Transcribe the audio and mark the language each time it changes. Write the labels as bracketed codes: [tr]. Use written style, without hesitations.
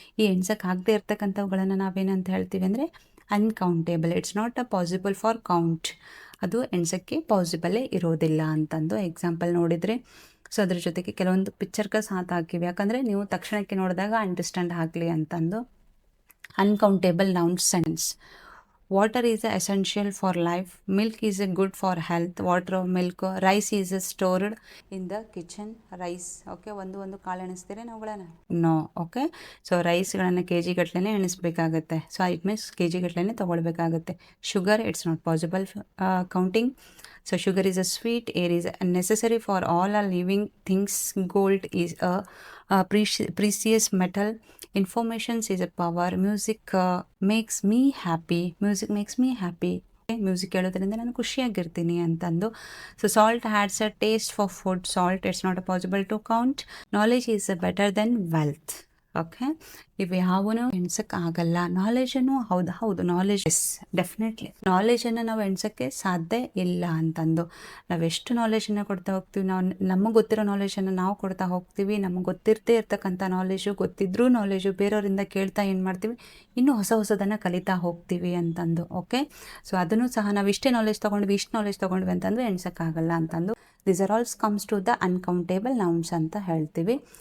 [kn] ಈ ಎಣ್ಸಕ್ಕಾಗದೇ ಇರ್ತಕ್ಕಂಥವುಗಳನ್ನು ನಾವೇನಂತ ಹೇಳ್ತೀವಿ ಅಂದರೆ uncountable. [en] it's not a possible for count, [kn] ಅದು ಎಣ್ಸಕ್ಕೆ ಪಾಸಿಬಲೇ ಇರೋದಿಲ್ಲ ಅಂತಂದು ಎಕ್ಸಾಂಪಲ್ ನೋಡಿದರೆ. ಸೊ ಅದ್ರ ಜೊತೆಗೆ ಕೆಲವೊಂದು ಪಿಕ್ಚರ್ಗೆ ಸಾಥ್ ಹಾಕಿವಿ, ಯಾಕಂದರೆ ನೀವು ತಕ್ಷಣಕ್ಕೆ ನೋಡಿದಾಗ ಅಂಡರ್ಸ್ಟ್ಯಾಂಡ್ ಆಗಲಿ ಅಂತಂದು. [en] Uncountable nouns sentence. Water is essential for life. Milk is good for health. Water, milk. Rice is stored in the kitchen. [kn] Rice. Okay, ಒಂದು ಕಾಳು ಎಣಿಸ್ತೀರಾ ನಾವುಗಳನ್ನ? No. Okay, so ರೈಸ್ಗಳನ್ನು K G ಗಟ್ಟಲೆ ಎಣಿಸ್ಬೇಕಾಗತ್ತೆ. So it means K G ಗಟ್ಟಲೆ ತೊಗೊಳ್ಬೇಕಾಗತ್ತೆ. [en] Sugar, it's not possible counting. So sugar is a sweet. Air is necessary for all our living things. Gold is a precious metal. Information is a power. Music makes me happy. Music makes me happy. [kn] Music ಕೇಳೋದ್ರಿಂದ ನಾನು ಖುಷಿಯಾಗಿರ್ತೀನಿ ಅಂತಂದು. [en] So salt adds a taste for food. Salt, it's not a possible to count. Knowledge is better than wealth. [kn] Okay, ಇವು ಯಾವನು ಎಣ್ಸಕ್ಕೆ ಆಗಲ್ಲ. ನಾಲೆಜನ್ನು ಹೌದು knowledge, yes definitely ನಾಲೆಜನ್ನು ನಾವು ಎಣ್ಸೋಕ್ಕೆ ಸಾಧ್ಯ ಇಲ್ಲ ಅಂತಂದು. ನಾವೆಷ್ಟು ನಾಲೆಜನ್ನು ಕೊಡ್ತಾ ಹೋಗ್ತೀವಿ, ನಮಗೆ ಗೊತ್ತಿರೋ ನಾಲೆಜನ್ನು ನಾವು ಕೊಡ್ತಾ ಹೋಗ್ತೀವಿ. ನಮಗೆ ಗೊತ್ತಿರದೇ ಇರ್ತಕ್ಕಂಥ ನಾಲೆಜು, ಗೊತ್ತಿದ್ರೂ ನಾಲೆಜು ಬೇರೆಯವರಿಂದ ಕೇಳ್ತಾ ಏನು ಮಾಡ್ತೀವಿ, ಇನ್ನೂ ಹೊಸದನ್ನು ಕಲಿತಾ ಹೋಗ್ತೀವಿ ಅಂತಂದು. ಓಕೆ, ಸೊ ಅದನ್ನು ಸಹ ನಾವು ಇಷ್ಟು ನಾಲೆಜ್ ತೊಗೊಂಡ್ವಿ ಅಂತಂದು ಎಣ್ಸೋಕ್ಕಾಗಲ್ಲ ಅಂತಂದು. [en] These are all comes to the uncountable nouns [kn] ಅಂತ ಹೇಳ್ತೀವಿ.